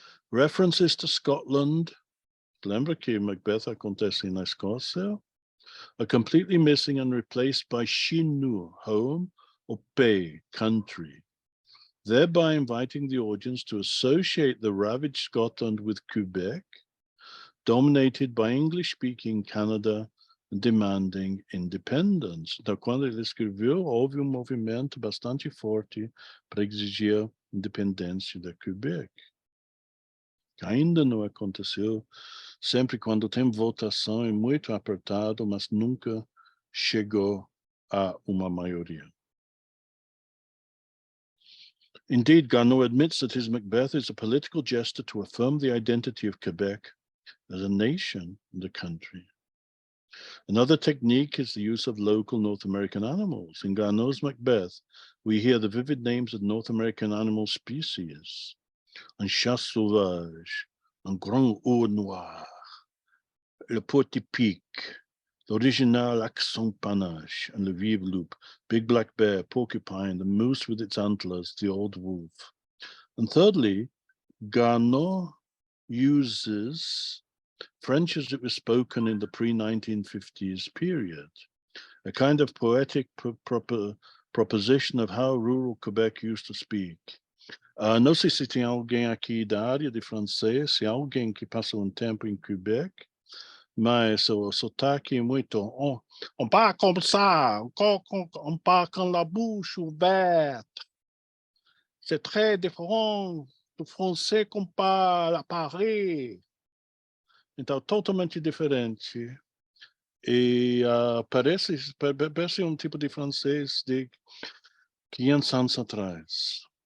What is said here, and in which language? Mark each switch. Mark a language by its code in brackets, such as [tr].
[en] References to Scotland, [pt] lembra que Macbeth acontece na Escócia, [en] are completely missing and replaced by Chinu, home, or pays, country, thereby inviting the audience to associate the ravaged Scotland with Quebec, dominated by English-speaking Canada and demanding independence. [pt] Então, quando ele escreveu, houve movimento bastante forte para exigir independência da Quebec. Ainda não aconteceu, sempre quando tem votação é muito apertado, mas nunca chegou a uma maioria. [en] Indeed, Garneau admits that his Macbeth is a political gesture to affirm the identity of Quebec as a nation in the country. Another technique is the use of local North American animals. In Garneau's Macbeth, we hear the vivid names of North American animal species. [fr] Un chat sauvage, un grand ours noir, le porc-épic, l'original accent panache, and le vive loup, [en] big black bear, porcupine, the moose with its antlers, the old wolf. And thirdly, Garneau uses French as it was spoken in the pre-1950s period. a kind of poetic proposition of how rural Quebec used to speak. [pt] Não sei se tem alguém aqui da área de francês, se alguém que passou tempo em Quebec, mas o sotaque é muito... [fr] On parle comme ça, on parle com la bouche ouverte. C'est très différent do français qu'on parle à Paris. [pt] Então, totalmente diferente. E parece tipo de francês de 500 anos atrás.